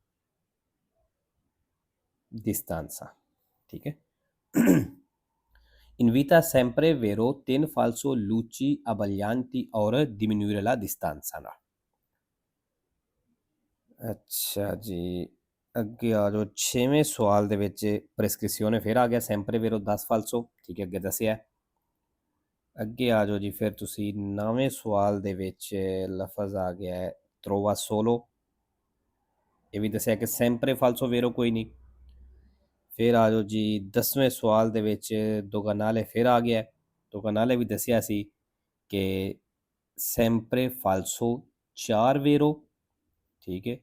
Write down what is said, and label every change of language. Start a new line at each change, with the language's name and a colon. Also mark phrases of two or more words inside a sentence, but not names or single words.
Punjabi: distanza। ਠੀਕ ਹੈ।
Italian: invita sempre vero ten falso luci abbaglianti और diminuire la distanza ਨਾਲ।
Punjabi: ਅੱਛਾ ਜੀ, ਅੱਗੇ ਆ ਜਾਓ 6ਵੇਂ ਸਵਾਲ ਦੇ ਵਿੱਚ ਪ੍ਰੈਸਕ੍ਰਿਪਸ਼ਨ ਫਿਰ ਆ ਗਿਆ
Italian: sempre vero
Punjabi: 10 ਫਾਲਸੋ, ਠੀਕ ਹੈ, ਅੱਗੇ ਦੱਸਿਆ। ਅੱਗੇ ਆ ਜਾਓ ਜੀ ਫਿਰ ਤੁਸੀਂ 9ਵੇਂ ਸਵਾਲ ਦੇ ਵਿੱਚ ਲਫ਼ਜ਼ ਆ ਗਿਆ ਹੈ
Italian: trova solo,
Punjabi: ਇਹ ਵੀ ਦੱਸਿਆ ਕਿ
Italian: sempre falso vero
Punjabi: ਕੋਈ ਨਹੀਂ। ਫਿਰ ਆ ਜਾਓ ਜੀ 10ਵੇਂ ਸਵਾਲ ਦੇ ਵਿੱਚ ਦੋਗਾਨਾਲੇ ਫਿਰ ਆ ਗਿਆ, ਦੋਗਾਨਾਲੇ ਵੀ ਦੱਸਿਆ ਸੀ ਕਿ
Italian: sempre falso
Punjabi: 4 ਵੇਰੋ, ਠੀਕ ਹੈ।